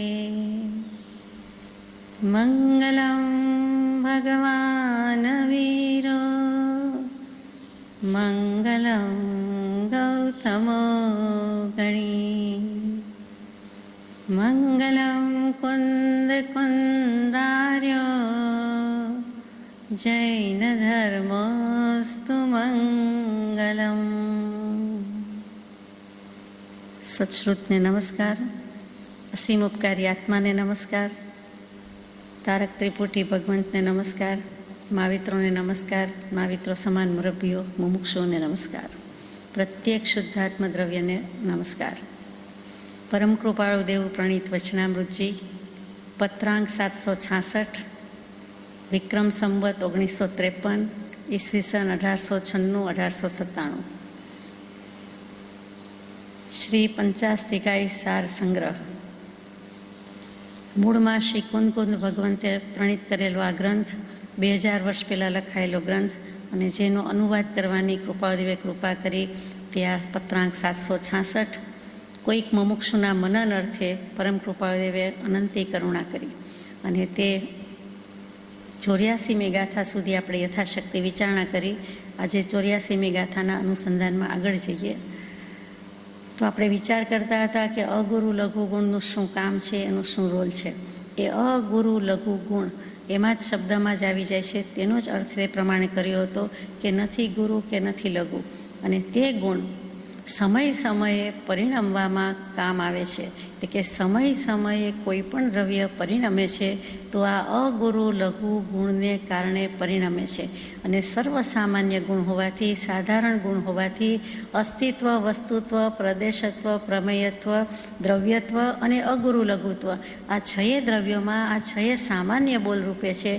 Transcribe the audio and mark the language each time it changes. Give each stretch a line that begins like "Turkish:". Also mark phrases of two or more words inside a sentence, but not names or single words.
Sanskrit: मङ्गलं भगवान् वीरो मङ्गलं गौतमो गणी मङ्गलं कुन्दकुन्दार्यो जैनधर्मोऽस्तु मङ्गलम्।
Gujarati: સત્શ્રુતને નમસ્કાર, અસીમ ઉપકારી આત્માને નમસ્કાર, તારક ત્રિપુટી ભગવંતને નમસ્કાર, મહાવિત્રોને નમસ્કાર, મહાવિત્રો સમાન મુરબ્બીઓ મુમુક્ષુઓને નમસ્કાર, પ્રત્યેક શુદ્ધાત્મ દ્રવ્યને નમસ્કાર। પરમ કૃપાળુ દેવ પ્રણીત વચનામૃત જી પત્રાંક 766 વિક્રમ સંવત 1953 ઈસ્વીસન 1896-1897 શ્રી પંચાસ્તિકાઈ સાર સંગ્રહ મૂળમાં શ્રી કુંદ ભગવંતે પ્રણીત કરેલો આ ગ્રંથ 2000 વર્ષ પહેલા લખાયેલો ગ્રંથ અને જેનો અનુવાદ કરવાની કૃપાદેવે કૃપા કરી તે આ પત્રાંક 766 કોઈક મુમુક્ષુના મનન અર્થે પરમ કૃપાદેવે અનંતી કરુણા કરી અને તે 84મી ગાથા સુધી આપણે યથાશક્તિ વિચારણા કરી। આજ 84મી ગાથાના અનુસંધાનમાં આગળ જઈએ તો આપણે વિચાર કરતા હતા કે અગુરુ લઘુ ગુણનું શું કામ છે, એનું શું રોલ છે। એ અગુરુ લઘુ ગુણ એમાં જ શબ્દમાં જ આવી જાય છે, તેનો જ અર્થ એ પ્રમાણે કર્યો હતો કે નથી ગુરુ કે નથી લઘુ અને તે ગુણ સમય સમયે પરિણમવામાં કામ આવે છે। એટલે કે સમય સમયે કોઈપણ દ્રવ્ય પરિણમે છે તો આ અગુરુ લઘુ ગુણને કારણે પરિણમે છે અને સર્વસામાન્ય ગુણ હોવાથી, સાધારણ ગુણ હોવાથી અસ્તિત્વ, વસ્તુત્વ, પ્રદેશત્વ, પ્રમેયત્વ, દ્રવ્યત્વ અને અગુરુ લઘુત્વ આ છએ દ્રવ્યોમાં આ છએ સામાન્ય બોલ રૂપે છે।